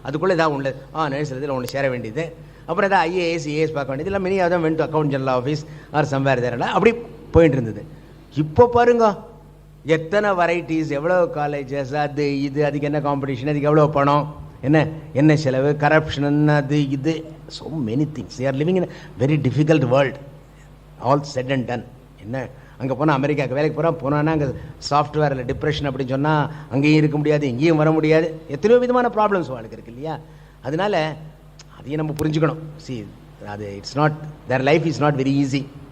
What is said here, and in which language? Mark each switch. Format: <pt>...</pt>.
<ta>அதுக்குள்ளே ஏதாவது ஒன்று நர்ஸ் இதில் ஒன்று சேர வேண்டியது. அப்புறம் ஏதாவது ஐஏஎஸ் ஏஎஸ் பார்க்க வேண்டியது, இல்லை mini vent account general office R somewhere தேரலாம், அப்படி போயிட்டு இருந்தது. இப்போ பாருங்க எத்தனை வெரைட்டிஸ், எவ்வளோ காலேஜஸ், அது இது, அதுக்கு என்ன காம்படிஷன், அதுக்கு எவ்வளோ பணம், என்ன செலவு, கரப்ஷன், அது இது,</ta> <en>so many things. They are living in a very difficult world, all said and done.</en> <ta>அங்கே போனால் அமெரிக்காவுக்கு வேலைக்கு போனான்னா அங்கே சாஃப்ட்வேரில் டிப்ரெஷன் அப்படின்னு சொன்னால் அங்கேயும் இருக்க முடியாது, இங்கேயும் வர முடியாது, எத்தனையோ விதமான ப்ராப்ளம்ஸ் வாழ்க்கை இருக்கு இல்லையா? அதனால அதையும் நம்ம புரிஞ்சுக்கணும். அது</ta> <en>It's not, their life is not very easy.</en>